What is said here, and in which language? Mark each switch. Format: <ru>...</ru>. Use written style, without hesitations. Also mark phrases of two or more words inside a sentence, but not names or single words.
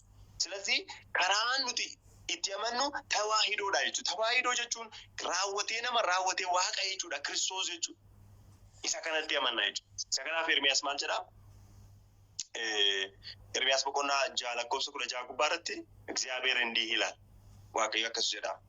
<om>ስለዚህ karaan nuti itti amannu tawaahidoodha jechuudha. Tawaahidoo jechuun raawwatee nama raawwatee Waaqa jechuudha. Kiristoos jechuudha. Isa kanatti amanna jechuudha. Isa kanaaf Ermiyaas maal jedhaa? Ermiyaas boqonnaa 6 lakkoofsa 16 gubbaarratti</om> <am>እግዚአብሔር እንዲህ ይላል.</am> <om>Waaqayyo akkas jedha.</om>